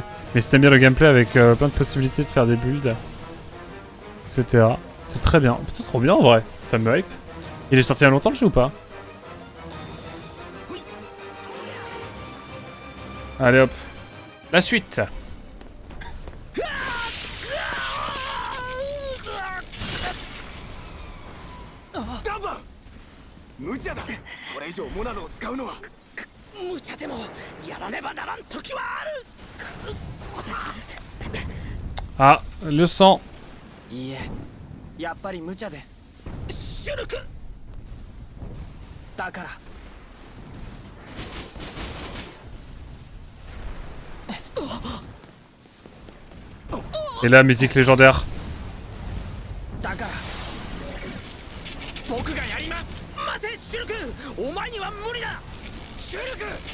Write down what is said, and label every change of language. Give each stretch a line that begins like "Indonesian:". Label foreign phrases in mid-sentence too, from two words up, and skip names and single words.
French: Mais si t'aimes bien le gameplay avec plein de possibilités de faire des builds, etc. C'est très bien. Plutôt trop bien en vrai, ça me hype. Il est sorti il y a longtemps le jeu ou pas? Allez hop. La suite.
Japanese: ダンバー無茶だこれ以上モナドを使うのは無茶でもやらねばならん時はある
French: Ah, le sang.
Japanese: いいえやっぱり無茶ですシュルクだから
French: Et là, musique légendaire.
Japanese: だから僕がやります待てシュルクお前には無理だシュルク